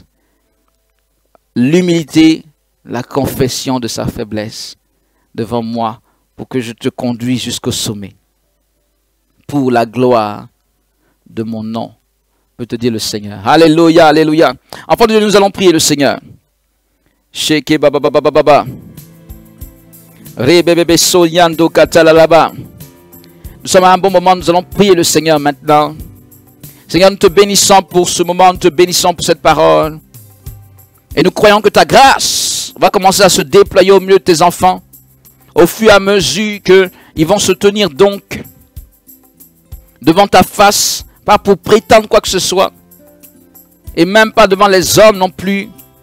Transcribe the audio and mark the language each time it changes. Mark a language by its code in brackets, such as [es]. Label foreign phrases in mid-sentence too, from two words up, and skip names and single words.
[fr] L'humilité, la confession de sa faiblesse devant moi pour que je te conduise jusqu'au sommet. Pour la gloire de mon nom, peut te dire le Seigneur. Alléluia, alléluia. Enfant de Dieu, nous allons prier le Seigneur. Sheke baba baba baba baba. Rebebebe soyando katalalaba. Nous sommes à un bon moment, nous allons prier le Seigneur maintenant. Seigneur, nous te bénissons pour ce moment, nous te bénissons pour cette parole. Et nous croyons que ta grâce va commencer à se déployer au milieu de tes enfants. Au fur et à mesure qu'ils vont se tenir donc devant ta face, pas pour prétendre quoi que ce soit, et même pas devant les hommes non plus,